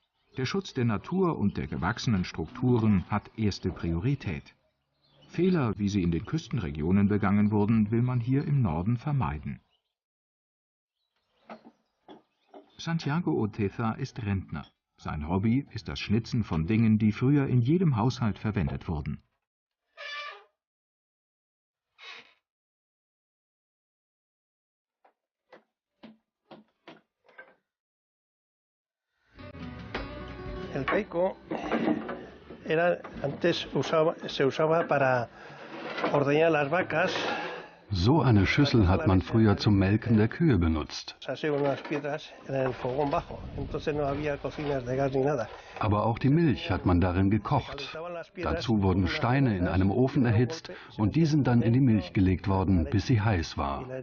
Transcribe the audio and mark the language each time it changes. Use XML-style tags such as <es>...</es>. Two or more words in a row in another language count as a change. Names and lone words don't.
<de>Der Schutz der Natur und der gewachsenen Strukturen hat erste Priorität. Fehler, wie sie in den Küstenregionen begangen wurden, will man hier im Norden vermeiden. Santiago Oteza ist Rentner. Sein Hobby ist das Schnitzen von Dingen, die früher in jedem Haushalt verwendet wurden.</de> <es>El peico se usaba para ordeñar las vacas.</es> <de>So eine Schüssel hat man früher zum Melken der Kühe benutzt. Aber auch die Milch hat man darin gekocht. Dazu wurden Steine in einem Ofen erhitzt und die sind dann in die Milch gelegt worden, bis sie heiß war.</de>